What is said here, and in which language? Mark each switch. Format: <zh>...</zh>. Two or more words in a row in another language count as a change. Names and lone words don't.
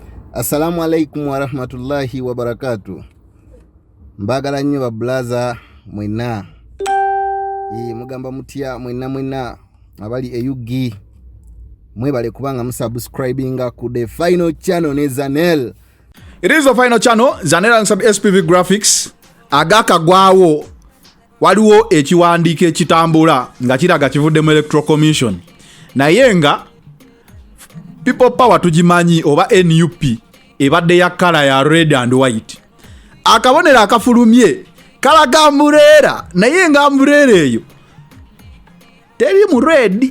<ar>السلام عليكم ورحمة الله وبركاته.</ar> <lg>Mbagala nnyo ba blaza mwena. Mugamba mutya mwena abali eyugi. Mwebale kubanga musubscribinga ku</lg> <en>the final channel</en> <lg>ne Zanel.</lg> <en>It is the final channel, Zanel and some SPV graphics.</en> <lg>Agaka gwawo waliwo ekiwandiiko ekitambula nga kiraga kivudde mu Electoral Commission. Naye nga People Power tugimanyi oba NUP ebadde ya kala ya</lg> <en>red and white.</en> <lg>Akabonera akafulumye kalaga ambuleera naye nga ambuleera eyo teri mu red.</lg>